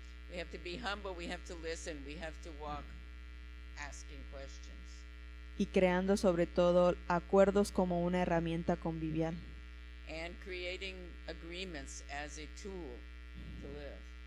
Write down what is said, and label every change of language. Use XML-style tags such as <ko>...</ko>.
<en>We have to be humble, we have to listen, we have to walk asking questions.</en> <es>y creando sobre todo acuerdos como una herramienta convivial.</es> <en>And creating agreements as a tool to live.</en>